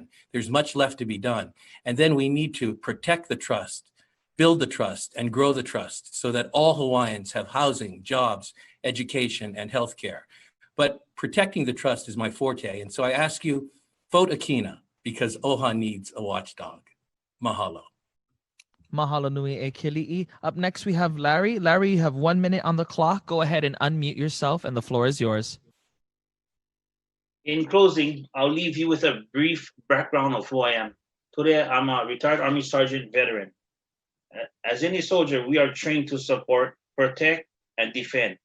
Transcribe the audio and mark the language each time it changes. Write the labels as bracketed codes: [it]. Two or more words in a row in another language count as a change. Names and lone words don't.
[en] There's much left to be done. And then we need to protect the trust, build the trust, and grow the trust so that all Hawaiians have housing, jobs, education, and healthcare. But protecting the trust is my forte. And so I ask you, vote Akina because OHA needs a watchdog. Mahalo. [haw] Mahalo nui e Keliʻi. [en] Up next, we have Larry. Larry, you have 1 minute on the clock. Go ahead and unmute yourself, and the floor is yours. In closing, I'll leave you with a brief background of who I am. Today, I'm a retired Army Sergeant veteran. As any soldier, we are trained to support, protect, and defend.